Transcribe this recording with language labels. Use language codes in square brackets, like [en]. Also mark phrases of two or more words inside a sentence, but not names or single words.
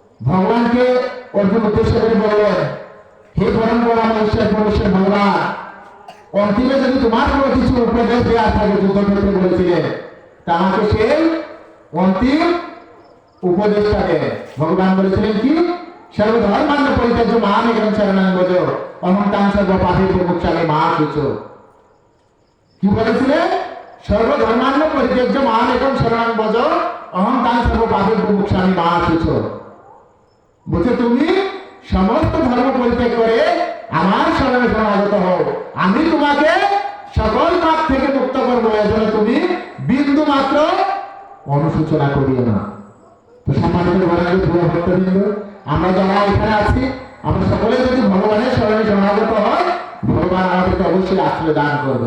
[bn] ভগবানকে অর্জুন উদ্দেশ্য করে বললেন, হে পরম পরমেশ্বর পরমেশ্বর ভগবান, অন্তিমে যদি তোমার কোনো কিছু উপদেশ দেওয়া থাকে, যুদ্ধক্ষেত্রে বলেছিলেন, তা আমাকে সেই অন্তিম উপদেশটা দেন। ভগবান বলেছিলেন কি, [sa] সর্বধর্মান্য পরিত্যাজ্য মাম একং শরণং ব্রজ অহং তাং সর্ব পাপেভ্যো মোক্ষামি মা শুচো। [bn] কি বলেছিলেন? [sa] সর্বধর্মান্য পরিত্যাজ্য মাম একং শরণং ব্রজ অহং তাং সর্ব পাপেভ্যো মোক্ষামি মা শুচো। [bn] বলছে তুমি সমস্ত ধর্ম পরিত্যাগ করে আমার শরণে শরণাগত হও, আমি তোমাকে সকল পাপ থেকে মুক্ত করবো। এজন্য তুমি বিন্দু মাত্র অনুশোচনা করিও না। তো সম্মানিত ভক্তবৃন্দ, আমরা যারা এখানে আছি, আমরা সকলে যদি ভগবানের শরণে শরণাগত হয়, ভগবান আমাদেরকে অবশ্যই আশ্রয় দান করবেন।